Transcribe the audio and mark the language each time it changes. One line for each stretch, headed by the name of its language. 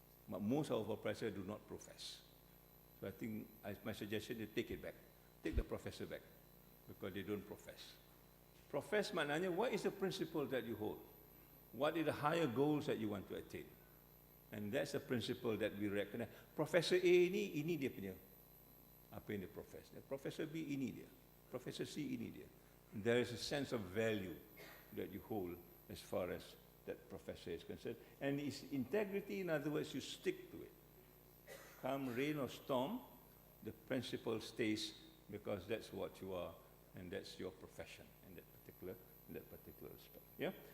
English: But most of our professors do not profess. So I think my suggestion is take it back. Take the professor back because they don't profess. Profess
Indonesian: maknanya,
English: what is the principle that you hold? What are the higher goals that you want to attain? And that's the principle that we recognize.
Indonesian: Professor A ini dia punya apa yang dia profess. Professor B ini dia. Professor C ini dia.
English: And there is a sense of value that you hold as far as that professor is concerned. And its integrity, in other words, you stick to it. Come rain or storm, the principle stays because that's what you are and that's your profession in that particular respect. Yeah?